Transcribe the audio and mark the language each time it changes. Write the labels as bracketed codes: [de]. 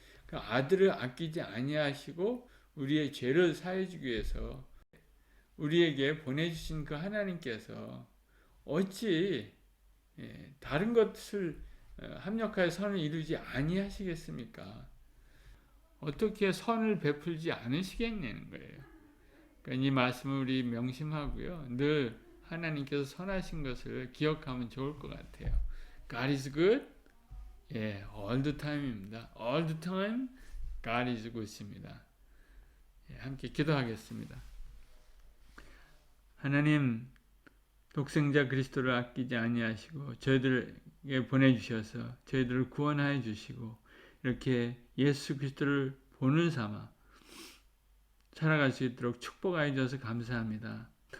[ko] 그 아들을 아끼지 아니하시고 우리의 죄를 사해주기 위해서 우리에게 보내주신 그 하나님께서 어찌 다른 것을 합력하여 선을 이루지 아니하시겠습니까? 어떻게 선을 베풀지 않으시겠냐는 거예요. 그러니까 이 말씀을 우리 명심하고요. 늘 하나님께서 선하신 것을 기억하면 좋을 것 같아요. [en] God is good, all the time입니다. All the time, God is good입니다. [ko] 함께 기도하겠습니다. 하나님, 독생자 그리스도를 아끼지 아니하시고 저희들에게 보내주셔서 저희들을 구원하여 주시고 이렇게 예수 그리스도를 본을 삼아 살아갈 수 있도록 축복하여 주셔서 감사합니다.